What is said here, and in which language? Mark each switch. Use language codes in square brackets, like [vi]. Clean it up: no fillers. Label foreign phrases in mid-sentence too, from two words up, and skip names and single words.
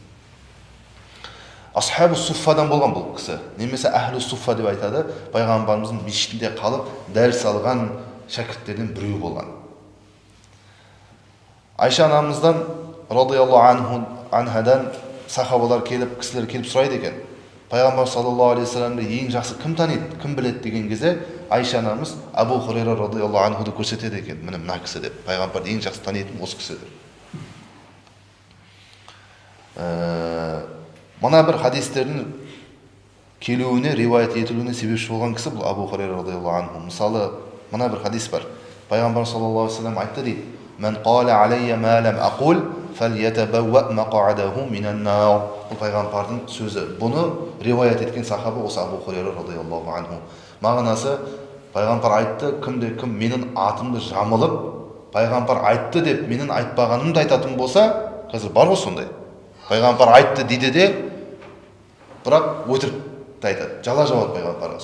[ar] أصحاب الصفة [kk] болған бұл кісі. Немесе [ar] أهل الصفة [kk] деп айтады. Пайғамбарымыздың мешітінде қалып дәріс алған шәкірттерден біреу болған. Айша анамыздан [ar] رضي الله عنها [kk] сахабалар келіп, кісілер келіп сұрайды екен. Пайғамбар [ar] صلى الله عليه وسلم [kk] ең жақсы кім таниды, кім біледі деген кезде Айша анамыз Абу Хурайра [ar] رضي الله عنه [kk] көрсетеді екен. Міне мына кісі деп. Пайғамбарды ең жақсы танитын осы кісі деп. Мына бір хадистердің келуіне, риуаят етілуіне себепші болған кісі бұл Абу Хурайра [ar] رضي الله عنه. [kk] Мысалы, мына бір хадис бар. [ar] Пайғамбар صلى الله عليه وسلم [kk] айтты дейді: [ar] "من قال عليّ ما لم أقل فليتبوأ مقعده من النار." [kk] Бұл пайғамбардың сөзі. Бұны риуаят еткен сахаба осы Абу Хурайра [ar] رضي الله عنه. [kk] Мағынасы, пайғамбар айтты, кім менің атымды жамылып, пайғамбар айтты деп менің айтпағанымды айтатын болса, қазір бар ғой сондай. Пайғамбар айтты дейді де, бірақ өтірік айтады, жала жауады пайғамбарға.